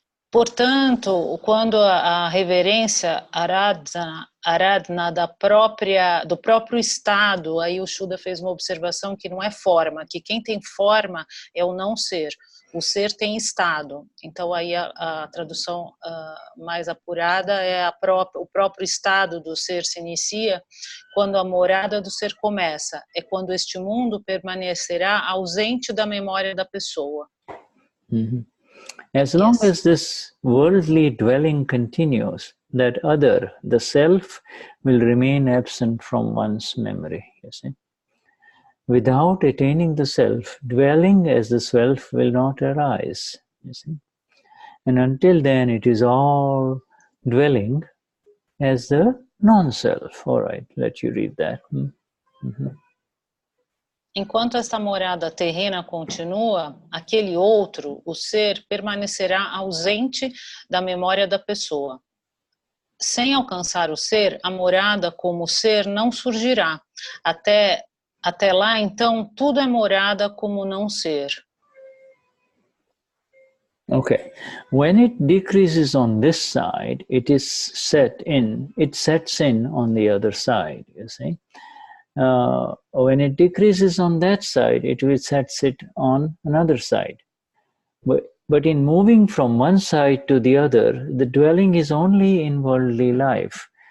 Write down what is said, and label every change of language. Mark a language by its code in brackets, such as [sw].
[pt] Portanto, quando a reverência aradhana do próprio estado, aí o Shuddha fez uma observação que não é forma, que quem tem forma é o não ser, o ser tem estado. Então aí a tradução mais apurada é o próprio estado do ser se inicia quando a morada do ser começa, é quando este mundo permanecerá ausente da memória da pessoa. [en] As long as this worldly dwelling continues, that other, the self, will remain absent from one's memory. You see? Without attaining the self, dwelling as the self will not arise. You see? And until then, it is all dwelling as the non-self. All right, let you read that. [pt] Enquanto esta morada terrena continua, aquele outro, o ser, permanecerá ausente da memória da pessoa. Sem alcançar o ser, a morada como ser não surgirá. Até lá, então, tudo é morada como não ser. [en] Okay. When it decreases on this side, it sets in on the other side, you see. When it decreases on that side, it will sets it on another side. But in moving from one side to the other, the dwelling is only in worldly life.